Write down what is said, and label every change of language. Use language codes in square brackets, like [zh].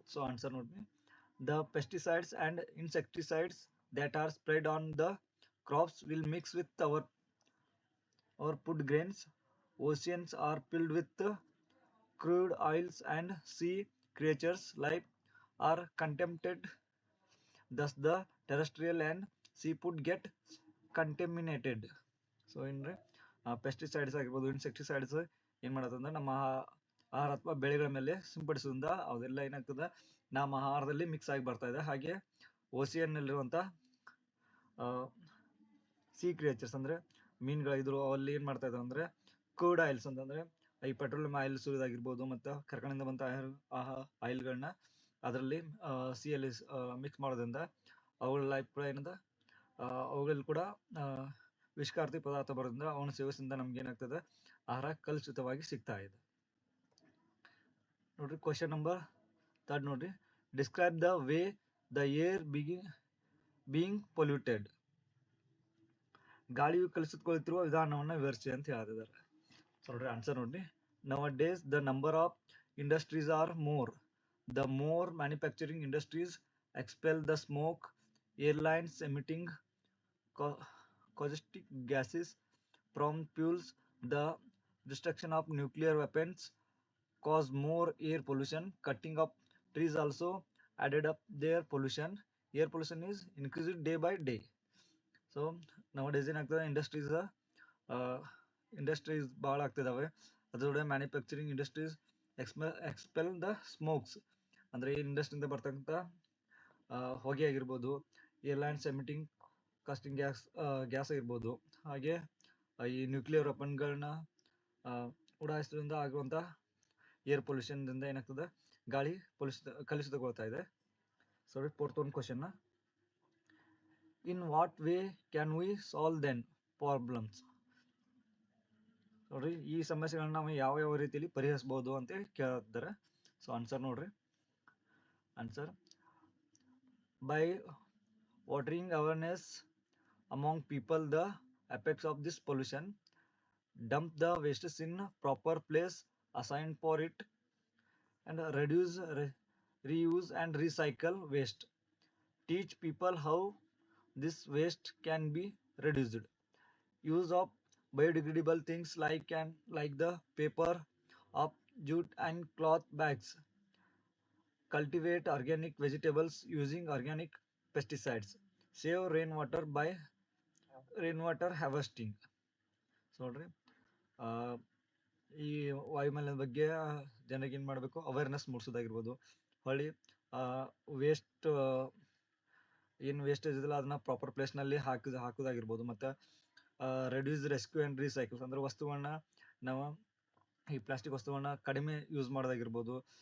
[en] So answer ನೋಡ್ರಿ, the pesticides and insecticides that are spread on the crops will mix with our food grains. Oceans are filled with crude oils and sea creatures life are contaminated. Thus the terrestrial and seafood get contaminated. [kn] So ಏನ್ರಿ pesticides ಆಗಿರ್ಬೋದು, insecticides ಏನು ಮಾಡತ್ತಂದ್ರೆ ನಮ್ಮ ಆಹಾರ ಅಥವಾ ಬೆಳೆಗಳ ಮೇಲೆ ಸಿಂಪಡಿಸೋದ್ರಿಂದ ಅವೆಲ್ಲ ಏನಾಗ್ತದೆ ನಮ್ಮ ಆಹಾರದಲ್ಲಿ ಮಿಕ್ಸ್ ಆಗಿ ಬರ್ತಾ ಇದೆ. ಹಾಗೆ ಓಸಿಯನ್ನಲ್ಲಿರುವಂಥ ಸಿ ಕ್ರಿಯೇಚರ್ಸ್ ಅಂದರೆ ಮೀನುಗಳಿದ್ರು ಅಲ್ಲಿ ಏನು ಮಾಡ್ತಾ ಇದ್ದಾವೆ ಅಂದರೆ ಕ್ರೂಡ್ ಆಯಿಲ್ಸ್ ಅಂತಂದರೆ ಈ ಪೆಟ್ರೋಲಿಯಂ ಆಯಿಲ್ಸ್ ಇದಾಗಿರ್ಬೋದು ಮತ್ತು ಕಾರ್ಖಾನೆಯಿಂದ ಬಂತ ಆಯಿಲ್ಗಳನ್ನ ಅದರಲ್ಲಿ ಸಿಯಲ್ಲಿ ಮಿಕ್ಸ್ ಮಾಡೋದ್ರಿಂದ ಅವುಗಳ ಲೈಫ್ ಕೂಡ ಏನಂದ ಅವುಗಳಲ್ಲಿ ಕೂಡ ವಿಷಕಾರಿ ಪದಾರ್ಥ ಬರೋದ್ರಿಂದ ಅವನ ಸೇವಿಸಿಂದ ನಮ್ಗೆ ಏನಾಗ್ತದೆ ಆಹಾರ ಕಲುಷಿತವಾಗಿ ಸಿಗ್ತಾ ಇದೆ. [en] ನೋಡ್ರಿ question number 3 ನೋಡ್ರಿ, describe the way the air being polluted. [kn] ಗಾಳಿಯು ಕಲುಷಿತಗೊಳ್ಳುತ್ತಿರುವ ವಿಧಾನವನ್ನು ವಿವರಿಸಿ ಅಂತ ಹೇಳ್ತಿದ್ದಾರೆ. [en] So ನೋಡ್ರಿ answer ನೋಡ್ರಿ, nowadays the number of industries are more. The more manufacturing industries expel the smoke, airlines emitting caustic gases from fuels, the destruction of nuclear weapons cause more air pollution. Cutting up trees also added up their pollution. Air pollution is increased day by day. So nowadays [kn] ಏನಾಗ್ತದೆ industries ಭಾಳ ಆಗ್ತಿದ್ದಾವೆ. ಅದರೊಳಗೆ [en] manufacturing industries expel the smokes [kn] ಅಂದರೆ ಈ ಇಂಡಸ್ಟ್ರಿಯಿಂದ ಬರ್ತಕ್ಕಂಥ ಹೊಗೆ ಆಗಿರ್ಬೋದು, [en] airlines emitting casting gas [kn] ಆಗಿರ್ಬೋದು, ಹಾಗೆ ಈ ನ್ಯೂಕ್ಲಿಯರ್ ವೆಪನ್ಗಳನ್ನ ಉಡಾಯಿಸೋದ್ರಿಂದ ಆಗುವಂಥ ಏರ್ ಪೊಲ್ಯೂಷನ್ದಿಂದ ಏನಾಗ್ತದೆ ಗಾಳಿ ಕಲುಷಿತಗೊಳ್ತಾ ಇದೆ. [en] So fourth ಒಂದು question, in what way can we solve then problems. [kn] ನೋಡ್ರಿ ಈ ಸಮಸ್ಯೆಗಳನ್ನ ನಾವು ಯಾವ ರೀತಿಯಲ್ಲಿ ಪರಿಹರಿಸಬಹುದು ಅಂತೇಳಿ ಕೇಳ್ತಾರೆ. [en] So answer ನೋಡ್ರಿ, answer by watering awareness among people the effects of this pollution, dump the wastes in proper place assigned for it, and reduce, reuse and recycle waste. Teach people how this waste can be reduced. Use of biodegradable things like the paper of jute and cloth bags. Cultivate organic vegetables using organic pesticides. Save rainwater by rainwater harvesting. [kn] So ನೋಡ್ರಿ ಈ ವಾಯುಮಾಲಿನ್ಯದ ಬಗ್ಗೆ ಜನರಿಗೆ ಏನು ಮಾಡಬೇಕು, awareness ಮೂಡಿಸೋದಾಗಿರ್ಬೋದು. ಹೊಳ್ಳಿ waste ಏನು wastage ಇದೆಯಲ್ಲ ಅದನ್ನ ಪ್ರಾಪರ್ ಪ್ಲೇಸ್ನಲ್ಲಿ ಹಾಕೋದಾಗಿರ್ಬೋದು. ಮತ್ತು [en] reduce, rescue and recycles [kn] ಅಂದರೆ ವಸ್ತುಗಳನ್ನ ನಾವು ಈ ಪ್ಲಾಸ್ಟಿಕ್ ವಸ್ತುಗಳನ್ನ ಕಡಿಮೆ ಯೂಸ್ ಮಾಡೋದಾಗಿರ್ಬೋದು.